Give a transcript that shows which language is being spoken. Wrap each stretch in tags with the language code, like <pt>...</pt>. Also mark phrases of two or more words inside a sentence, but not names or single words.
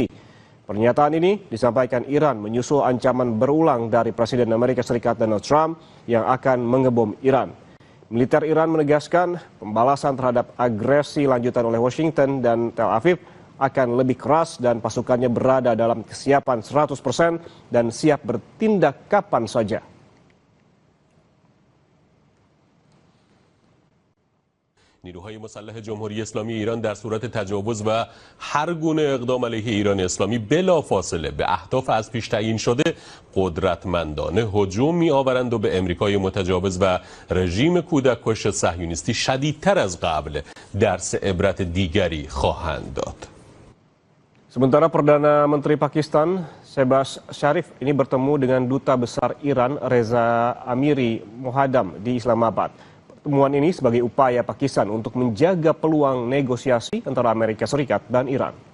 <id>Pernyataan ini disampaikan Iran menyusul ancaman berulang dari Presiden Amerika Serikat Donald Trump yang akan mengebom Iran. Militer Iran menegaskan pembalasan terhadap agresi lanjutan oleh Washington dan Tel Aviv akan lebih keras dan pasukannya berada dalam kesiapan 100% dan siap bertindak kapan saja.</id> <fa>نیروهای مسلح جمهوری اسلامی ایران در صورت تجاوز و هر گونه اقدام علیه ایران اسلامی بلافاصله به اهداف از پیش تعیین شده قدرتمندانه هجوم می‌آورند و به امریکای متجاوز و رژیم کودککش صهیونیستی شدیدتر از قبل درس عبرت دیگری خواهند داد.</fa> <id>Sementara Perdana Menteri Pakistan Shehbaz Sharif ini bertemu dengan Duta Besar Iran Reza Amiri Mohadam di Islamabad. Pertemuan ini sebagai upaya Pakistan untuk menjaga peluang negosiasi antara Amerika Serikat dan Iran.</id>